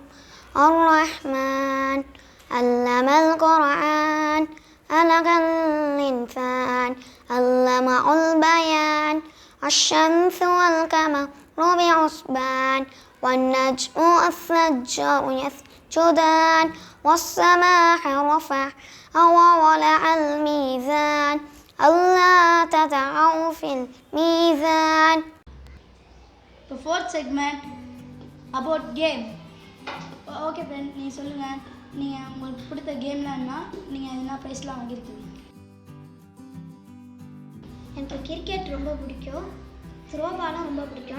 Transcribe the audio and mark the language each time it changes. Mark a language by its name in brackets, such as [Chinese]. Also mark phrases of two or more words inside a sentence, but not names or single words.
[Arabic] الرحمن علم القرآن خلق الإنسان علمه البيان الشمس والقمر بحسبان والنجم والشجر يسجدان والسماء رفعها ووضع الميزان ألا تطغوا في الميزان. [English] இப்போ fourth segment about game. okay friend, [Tamil] நீங்கள் சொல்லுங்கள். நீங்கள் உங்களுக்கு பிடித்த கேம்லாம் என்ன, நீங்கள் எதனா ப்ரைஸ்லாம் வாங்கியிருக்கீங்க? எனக்கு கிரிக்கெட் ரொம்ப பிடிக்கும். த்ரோபாலும் ரொம்ப பிடிக்கும்.